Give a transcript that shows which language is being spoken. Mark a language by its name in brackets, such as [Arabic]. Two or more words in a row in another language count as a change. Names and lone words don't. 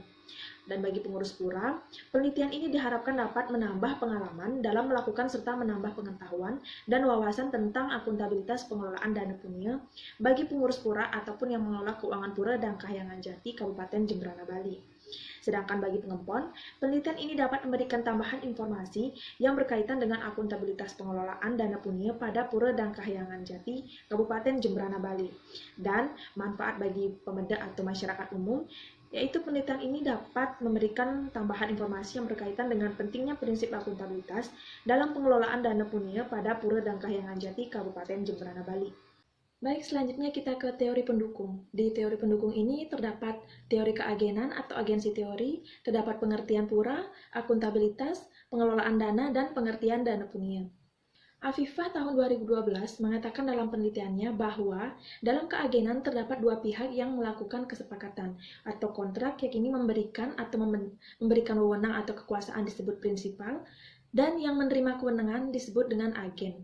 [Indonesian] Dan bagi pengurus pura, penelitian ini diharapkan dapat menambah pengalaman dalam melakukan serta menambah pengetahuan dan wawasan tentang akuntabilitas pengelolaan dana punia bagi pengurus pura ataupun yang mengelola keuangan Pura Dangkahyangan Jati, Kabupaten Jemberana, Bali. Sedangkan bagi pengempon, penelitian ini dapat memberikan tambahan informasi yang berkaitan dengan akuntabilitas pengelolaan dana punia pada Pura Dangkahyangan Jati, Kabupaten Jemberana, Bali. Dan manfaat bagi pemeda atau masyarakat umum, yaitu penelitian ini dapat memberikan tambahan informasi yang berkaitan dengan pentingnya prinsip akuntabilitas dalam pengelolaan dana punia pada Pura Dangkahyangan Jati, Kabupaten Jemberana, Bali. Baik, selanjutnya kita ke teori pendukung. Di teori pendukung ini terdapat teori keagenan atau agensi teori, terdapat pengertian pura, akuntabilitas, pengelolaan dana, dan pengertian dana punia. Afifah tahun 2012 mengatakan dalam penelitiannya bahwa dalam keagenan terdapat dua pihak yang melakukan kesepakatan atau kontrak yang ini memberikan atau memberikan wewenang atau kekuasaan disebut prinsipal, dan yang menerima kewenangan disebut dengan agen.